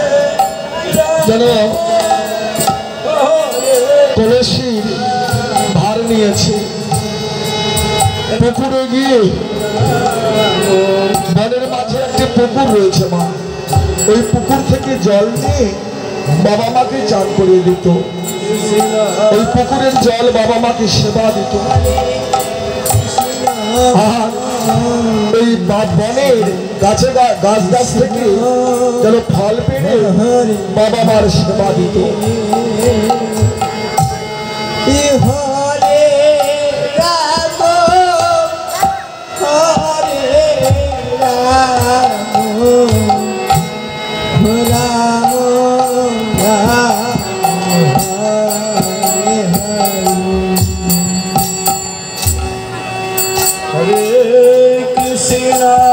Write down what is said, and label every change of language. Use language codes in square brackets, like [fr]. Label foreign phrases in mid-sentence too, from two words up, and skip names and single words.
[bn] যেন কলসির ভার নিয়েছে, পুকুরে গিয়ে বনের মাঝে একটি পুকুর রয়েছে মা, ওই পুকুর থেকে জল নিয়ে বাবা মাকে চান করিয়ে দিত। ওই পুকুরের জল বাবা মাকে সেবা দিত। আর ওই বনের গাছে গাছ গাছ থেকে যেন ফল পেড়ে বাবা মার সেবা দিত। [sa] हरे राम, हरे राम, राम हरे हरे, हरे कृष्ण,